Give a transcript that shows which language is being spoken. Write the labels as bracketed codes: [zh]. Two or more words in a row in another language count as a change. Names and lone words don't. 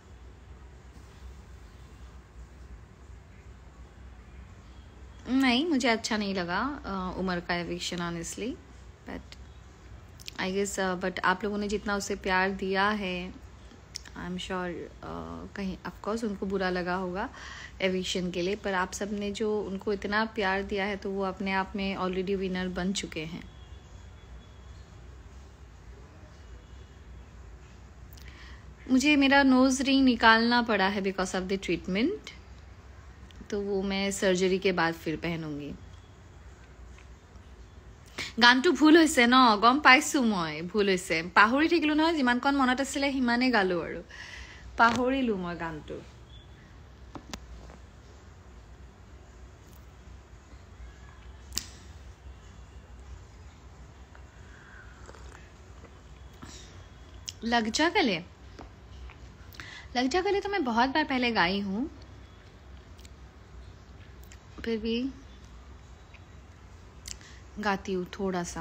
[hi] नहीं, मुझे अच्छा नहीं लगा उमर का एविक्शन [en] honestly, but I guess but [hi] आप लोगों ने जितना उसे प्यार दिया है, [en] I am sure [hi] कहीं ऑफकोर्स उनको बुरा लगा होगा एविक्शन के लिए, पर आप सब ने जो उनको इतना प्यार दिया है तो वो अपने आप में [en] already winner [hi] बन चुके हैं। मुझे मेरा [en] nose ring [hi] निकालना पड़ा है [en] because of the treatment, [hi] तो वो मैं सर्जरी के बाद फिर पहनूंगी। [as] গানটো ভুল হৈছে ন, গম পাইছো মই ভুল হৈছে, পাহৰি থাকিলো নহয়, যিমানকণ মনত আছিলে সিমানে গালো আৰু পাহৰিলো মই গানটো। [hi] लग जा गले तो मैं बहुत बार पहले गाई हूँ, फिर भी गाती हूँ थोड़ा सा।